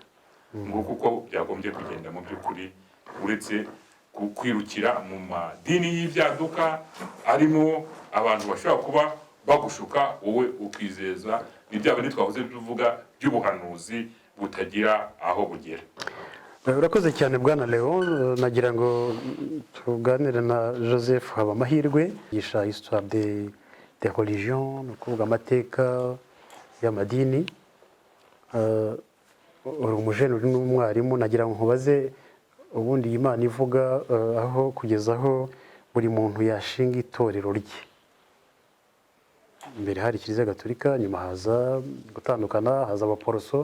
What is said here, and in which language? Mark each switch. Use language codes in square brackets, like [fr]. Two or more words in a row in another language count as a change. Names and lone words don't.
[rw] Nguko uko byagombye kugenda mu by'ukuri, uretse kwirukira mu madini y'ibyaduka arimo abantu bashobora kuba bagushuka wowe ukizeza n'ibyaba nitwahoze tuvuga by'ubuhanuzi butagira aho bugera. Urakoze cyane Bwana Leon. Nagira ngo tuganire na Joseph Habamahirwe, yigisha [fr] histoire des religions, [rw] no kuvuga amateka y'amadini. Uri umujene, uri n'umwarimu. Nagira ngo nkubaze, ubundi Imana ivuga aho kugeza aho buri muntu yashinga itorero rye. Mbere hari Kiliziya Gatolika, nyuma haza gutandukana, haza abaporoso.